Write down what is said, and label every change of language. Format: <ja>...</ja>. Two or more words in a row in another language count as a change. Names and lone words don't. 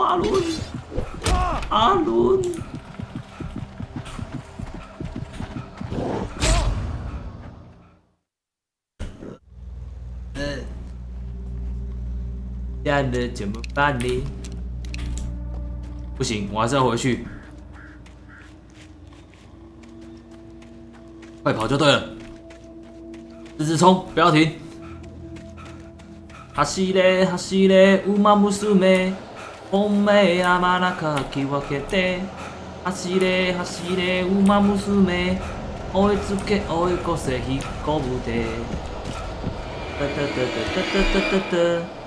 <zh>阿伦，阿伦。这样的怎么办呢？不行，我还是要回去。快跑就对了，直直冲，不要停。</zh> <ja>走れ走れ馬娘、本命山中き分けて。走れ走れ馬娘、追いつけ追い越せ引っ込むで。哒哒哒哒哒哒哒哒。</ja>